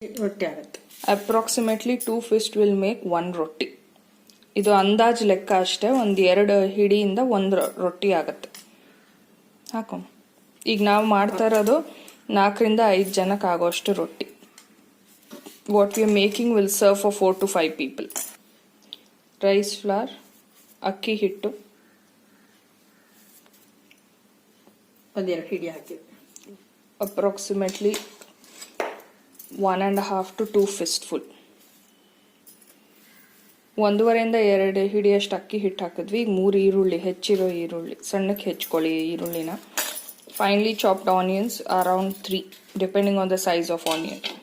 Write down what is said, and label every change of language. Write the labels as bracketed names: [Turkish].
[Kannada] ರೊಟ್ಟಿ ಆಗುತ್ತೆ. [English] Approximately 2 fist will make 1 roti. [Kannada] ಇದು ಅಂದಾಜು ಲೆಕ್ಕ ಅಷ್ಟೇ. 1-2 ಹಿಡಿಯಿಂದ 1 ರೊಟ್ಟಿ ಆಗುತ್ತೆ. ಹಾಕೊಂಡು ಈಗ ನಾವು ಮಾಡ್ತಾ ಇರೋದು 4-5 ಜನಕ್ಕೆ ಆಗೋಷ್ಟು ರೊಟ್ಟಿ. [English] What we are making will serve for 4 to 5 people. Rice flour, [Kannada] ಅಕ್ಕಿ ಹಿಟ್ಟು, 1-2 ಹಿಡಿ ಹಾಕಿ, [English] approximately 1.5 to 2 fistful. [Kannada] 1.5-2 ಹಿಡಿಯಷ್ಟು ಅಕ್ಕಿ ಹಿಟ್ಟು ಹಾಕಿದ್ವಿ. ಈಗ 3 ಈರುಳ್ಳಿ, ಹೆಚ್ಚಿರೋ ಈರುಳ್ಳಿ, ಸಣ್ಣಕ್ಕೆ ಹೆಚ್ಚಿಕೊಳ್ಳಿ ಈರುಳ್ಳಿನ. [English] Finely chopped onions, around 3, depending on the size of onion.